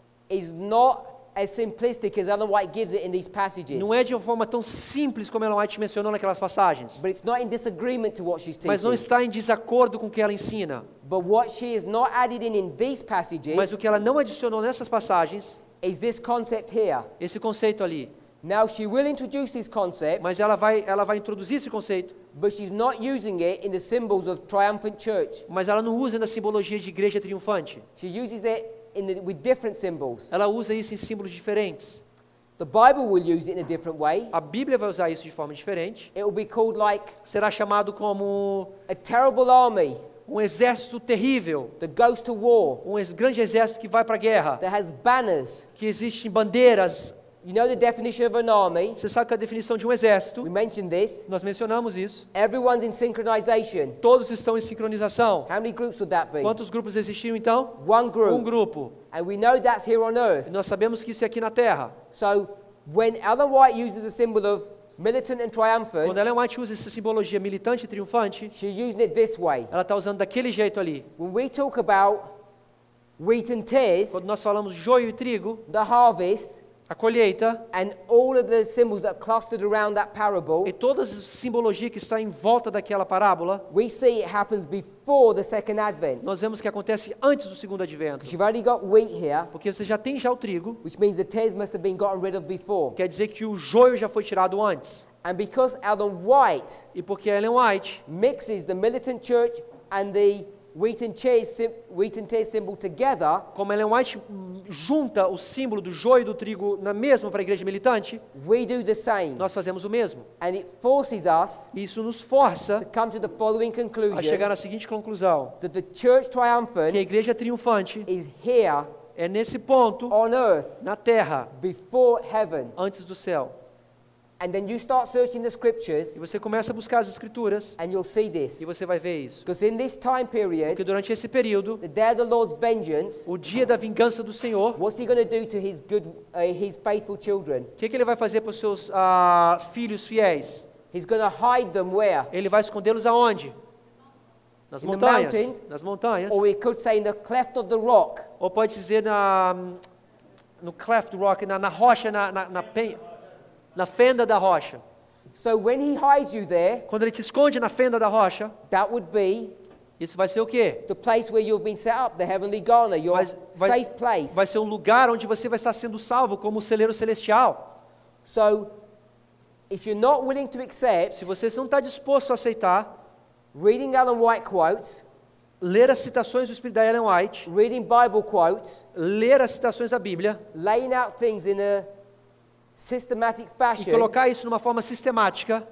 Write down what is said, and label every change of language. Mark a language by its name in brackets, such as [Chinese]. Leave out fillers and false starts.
[English] is not as simplistic as Ellen White gives it in these passages. [Portuguese] não é de uma forma tão simples como Ellen White mencionou naquelas passagens, [English] But it's not in disagreement to what she's [Portuguese] mas não [English] teaching. [Portuguese] está em desacordo com o que ela ensina. [English] But what she is not added in these passages [Portuguese] Mas o que ela não adicionou nessas passagens, [English] is this concept here. [Portuguese] esse conceito ali. [English] Now she will introduce this concept, [Portuguese] Mas ela vai introduzir esse conceito, [English] but she's not using it in the symbols of triumphant church. [Portuguese] mas ela não usa na simbologia de igreja triunfante. [English] She uses it with different symbols. [Portuguese] Ela usa isso em símbolos diferentes. [English] The Bible will use it in a different way. [Portuguese] A Bíblia vai usar isso de forma diferente. [English] It will be called like [Portuguese] Será chamado como [English] a terrible army [Portuguese] um exército terrível, [English] that goes to war, [Portuguese] grande exército que vai para a guerra, [English] that has banners. [Portuguese] que existem bandeiras. [English] You know the definition of an army? [Portuguese] Você sabe que a definição de um exército, [English] We mentioned this. [Portuguese] nós mencionamos isso. [English] Everyone's in synchronization. [Portuguese] Todos estão em sincronização. [English] How many groups would that be? [Portuguese] Quantos grupos existiam então? [English] One [Portuguese] Um [English] group. [Portuguese] grupo. [English] And we know that's here on [Portuguese] E [English] earth. [Portuguese] nós sabemos que isso é aqui na Terra. [English] So when Ellen White uses the symbol of militant and triumphant, [Portuguese] Quando Ellen White usa essa simbologia militante e triunfante, [English] she's using it this way. [Portuguese] ela está usando daquele jeito ali. [English] When we talk about wheat and tares, [Portuguese] Quando nós falamos joio e trigo, [English] the harvest, [Portuguese] a colheita, [English] and all of the symbols that are clustered around that parable, [Portuguese] e toda a simbologia que está em volta daquela parábola, [English] we see it happens before the second advent. [Portuguese] nós vemos que acontece antes do segundo advento. [English] You've already got wheat here, [Portuguese] Porque você já tem já o trigo, [English] which means the tares must have been gotten rid of before. [Portuguese] quer dizer que o joio já foi tirado antes. [English] And because Ellen White [Portuguese] E porque Ellen White [English] mixes the militant church and the wheat and tares symbol together, [Portuguese] como Ellen White junta o símbolo do joio e do trigo na mesma para a igreja militante, [English] we do the same. [Portuguese] nós fazemos o mesmo. [English] And it forces us [Portuguese] E isso nos força [English] to come to the following [Portuguese] a chegar [English] conclusion [Portuguese] na seguinte conclusão, [English] that the church [Portuguese] que a [English] triumphant [Portuguese] igreja triunfante [English] is here [Portuguese] é nesse ponto, [English] on earth [Portuguese] na terra, [English] before heaven. [Portuguese] antes do céu. [English] And then you start searching the [Portuguese] E [English] scriptures [Portuguese] você começa a buscar as escrituras [English] and you'll see this. [Portuguese] e você vai ver isso. [English] Because in this time [Portuguese] Porque [English] period, [Portuguese] durante esse período, [English] the day of the Lord's vengeance, [Portuguese] o dia da vingança do Senhor, [English] what's he going to do to his faithful children? [Portuguese] o que ele vai fazer para os seus filhos fiéis? [English] He's going to hide them where? [Portuguese] Ele vai escondê-los aonde? Nas [English] In the [Portuguese] montanhas. [English] mountains. [Portuguese] Nas montanhas. [English] Or we could say in the cleft of the rock. [Portuguese] Ou pode dizer no [English] cleft rock, [Portuguese] na rocha, na fenda da rocha. [English] So when he hides you there, [Portuguese] Quando ele te esconde na fenda da rocha, [English] that would be [Portuguese] isso vai ser o quê? [English] the place where you've been set up, the heavenly Ghana, your safe place. [Portuguese] Vai ser um lugar onde você vai estar sendo salvo como um celeiro celestial. [English] So if you're not willing to accept [Portuguese] Se você não está disposto a aceitar, [English] reading Ellen White quotes, [Portuguese] ler as citações do Espírito da Ellen White, [English] reading Bible quotes, [Portuguese] ler as citações da Bíblia, [English] laying out things in a systematic [Portuguese] e [English] fashion [Portuguese] colocar isso numa forma sistemática